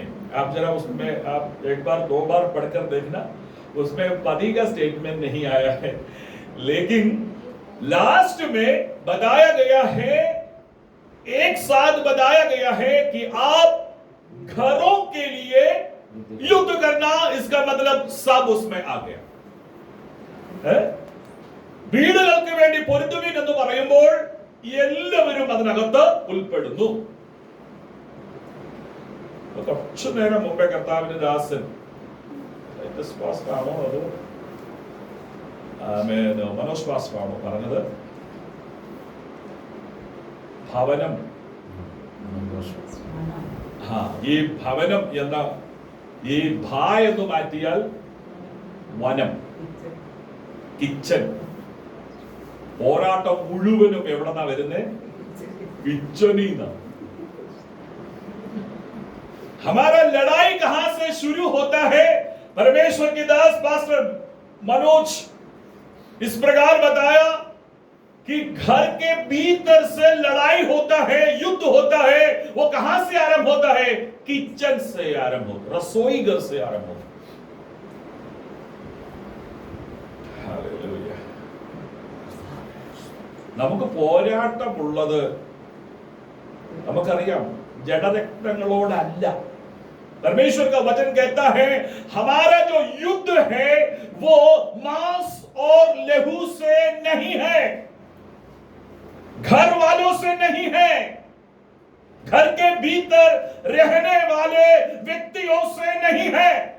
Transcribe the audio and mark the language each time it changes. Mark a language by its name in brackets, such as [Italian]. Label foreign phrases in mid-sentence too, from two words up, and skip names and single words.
[Hindi] आप जरा उसमें आप एक बार दो बार पढ़कर देखना, उसमें पति का स्टेटमेंट नहीं आया है, लेकिन लास्ट में बताया गया है, एक साथ बताया गया है कि आप घरों के लिए युद्ध करना। इसका मतलब सब उसमें आ गया। [Malayalam] വീടുകൾക്ക് വേണ്ടി പൊരുതുവിൻ എന്ന് പറയുമ്പോൾ എല്ലാവരും അതിനകത്ത് ഉൾപ്പെടുന്നു। കുറച്ചു നേരം മുമ്പേ കർത്താവിന്റെ ദാസൻ ആണോ അതോ മനോജ് പാസ്റ്ററാണോ പറഞ്ഞത്? ഭവനം, ഈ ഭവനം എന്ന ഈ ഭ എന്ന് മാറ്റിയാൽ വനം, കിച്ചൻ, പോരാട്ടം മുഴുവനും എവിടെന്നാ വരുന്നേ? കിച്ചനിന്നാ। [Hindi] हमारा लड़ाई कहां से शुरू होता है? परमेश्वर के दास पास्टर मनोज इस प्रकार बताया कि घर के भीतर से लड़ाई होता है, युद्ध होता है। वो कहां से आरंभ होता है? किचन से आरंभ होता, रसोई घर से आरंभ होता। [Malayalam] നമുക്ക് പോരാട്ടമുള്ളത് നമുക്കറിയാം, ജഡരക്തങ്ങളോടല്ല। [Hindi] परमेश्वर का वचन कहता है, हमारा जो युद्ध है वो मांस और लहू से नहीं है, घर वालों से नहीं है, घर के भीतर रहने वाले व्यक्तियों से नहीं है।